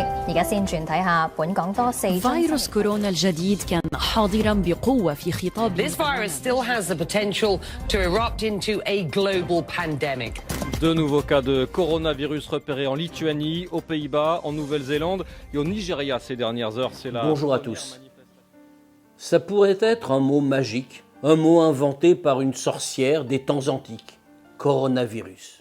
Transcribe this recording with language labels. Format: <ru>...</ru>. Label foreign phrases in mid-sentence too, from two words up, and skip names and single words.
<yue>而家先轉睇下本港多4宗。</yue> <ar>فيروس كورونا الجديد كان حاضرا بقوة في خطاب.</ar> <en>This virus still has the potential to erupt into a global pandemic.</en> <fr>De nouveaux cas de coronavirus repérés en Lituanie, aux Pays-Bas, en Nouvelle-Zélande et au Nigeria ces dernières heures. C'est la Bonjour à tous. Ça pourrait être un mot magique, un mot inventé par une sorcière des temps antiques, coronavirus.</fr>